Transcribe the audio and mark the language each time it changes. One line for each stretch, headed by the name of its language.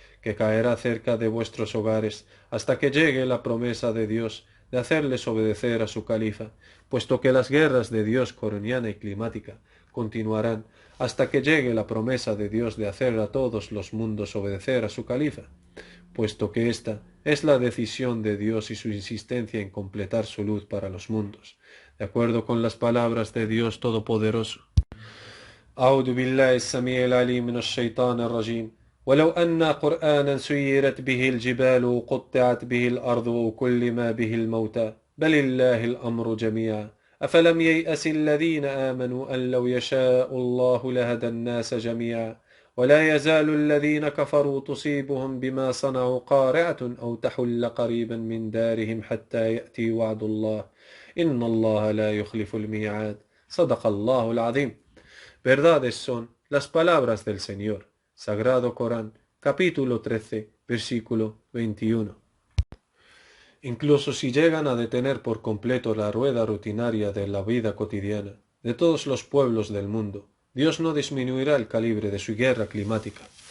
Spanish: que caerá cerca de vuestros hogares hasta que llegue la promesa de Dios de hacerles obedecer a su califa, puesto que las guerras de Dios coroniana y climática continuarán hasta que llegue la promesa de Dios de hacer a todos los mundos obedecer a su califa, puesto que esta es la decisión de Dios y su insistencia en completar su luz para los mundos, de acuerdo con las palabras de Dios Todopoderoso.
Arabic: أعوذ بالله السميع العليم من الشيطان الرجيم ولو أن قرآنا سيرت به الجبال وقطعت به الأرض وكلم به الموتى بل الله الأمر جميعا أفلم ييأس الذين آمنوا أن لو يشاء الله لهدى الناس جميعا ولا يزال الذين كفروا تصيبهم بما صنعوا قارعة أو تحل قريبا من دارهم حتى يأتي وعد الله إن الله لا يخلف الميعاد صدق الله العظيم.
Spanish: Verdades son las palabras del Señor. Sagrado Corán, capítulo 13, versículo 21. Incluso si llegan a detener por completo la rueda rutinaria de la vida cotidiana de todos los pueblos del mundo, Dios no disminuirá el calibre de su guerra climática,